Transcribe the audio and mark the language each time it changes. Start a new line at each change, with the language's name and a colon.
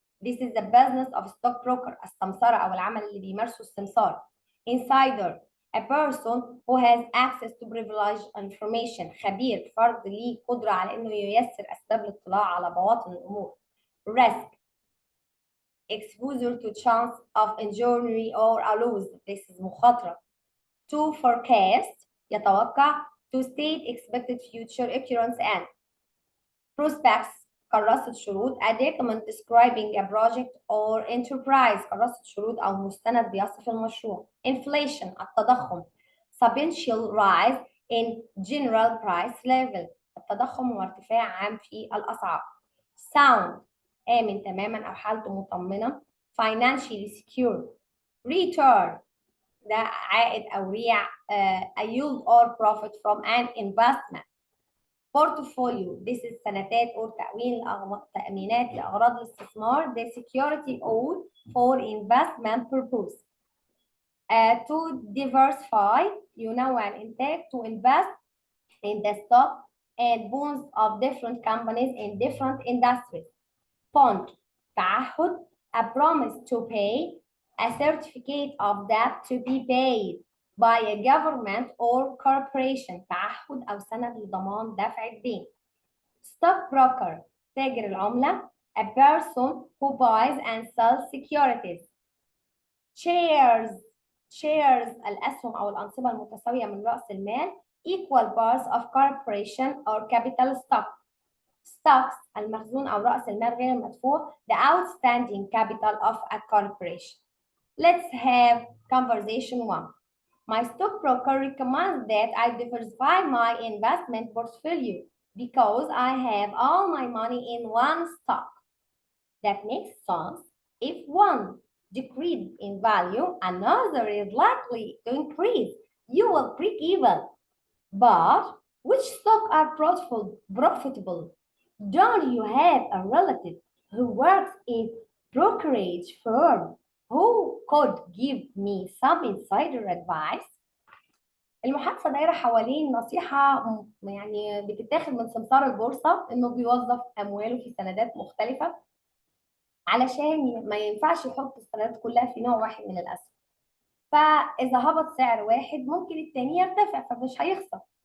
English: This is the business of stockbroker.
Arabic: السمسرة أو العمل اللي بيمارسه السمسار.
English: Insider. A person who has access to privileged information.
Arabic: خبير. فرد ليه قدرة على إنه ييسر أسباب الاطلاع على بواطن الأمور.
English: Risk. Exposure to chance of injury or a loss. This is
Arabic: مخاطرة.
English: To forecast.
Arabic: يتوقع.
English: To state expected future occurrence and. Prospects.
Arabic: كراسة شروط.
English: A document describing a project or enterprise.
Arabic: كراسة شروط أو مستند بيصف المشروع.
English: Inflation.
Arabic: التضخم.
English: Substantial rise in general price level.
Arabic: التضخم هو ارتفاع عام في الأسعار.
English: Sound.
Arabic: آمن تماما أو حالته مطمنة.
English: Financially secure. Return.
Arabic: ده عائد أو ريع.
English: A yield or profit from an investment. Portfolio. This is
Arabic: سندات
English: or
Arabic: تأمينات لأغراض الاستثمار.
English: The security owed for investment purpose. To diversify.
Arabic: ينوع الإنتاج.
English: To invest in the stock and bonds of different companies in different industries. Bond.
Arabic: تعهد.
English: A promise to pay. A certificate of debt to be paid by a government or corporation.
Arabic: تعهد أو سند لضمان دفع الدين.
English: Stockbroker.
Arabic: تاجر العملة.
English: A person who buys and sells securities. Shares.
Arabic: الأسهم أو الأنصبة المتساوية من رأس المال.
English: Equal parts of corporation or capital stock. Stocks.
Arabic: المخزون أو رأس المال غير المدفوع.
English: The outstanding capital of a corporation. Let's have conversation 1. My stockbroker recommends that I diversify my investment portfolio because I have all my money in one stock. That makes sense. If one decreases in value, another is likely to increase. You will break even. But which stocks are profitable? Don't you have a relative who works in brokerage firm who could give me some insider advice?
Arabic: المحادثة دايرة حوالين نصيحة يعني بتتاخد من سمسار البورصة إنه بيوظف أمواله في سندات مختلفة علشان ما ينفعش يحط السندات كلها في نوع واحد من الأسهم. فإذا هبط سعر واحد ممكن التاني يرتفع فمش هيخسر.